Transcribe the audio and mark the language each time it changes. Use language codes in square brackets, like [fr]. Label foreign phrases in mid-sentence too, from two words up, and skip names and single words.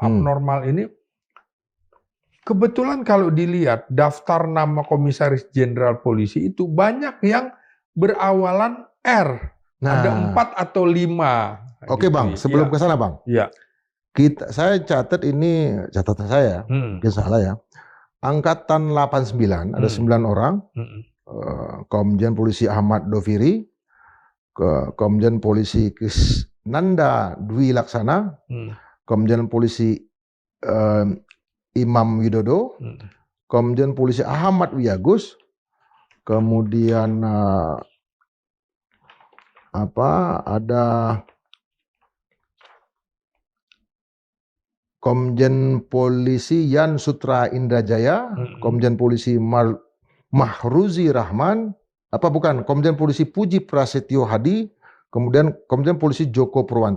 [id] Abnormal ini kebetulan kalau dilihat daftar nama Komisaris Jenderal Polisi itu banyak yang berawalan R. Ada 4 atau 5. Oke gitu. Bang, sebelum Ya. ke sana Bang. Ya. Saya catat ini, catatan saya, mungkin salah ya. Angkatan 89, ada 9 orang. Komjen Polisi Ahmad Doviri, Komjen Polisi Krisnanda Dwi Laksana, Komjen Polisi Imam Widodo, Komjen Polisi Ahmad Wiyagus, kemudian ada Komjen Polisi Yan Sutra Indrajaya, Komjen Polisi Mahruzi Rahman, Komjen Polisi Puji Prasetyo Hadi, kemudian Komjen Polisi Joko Purwanto.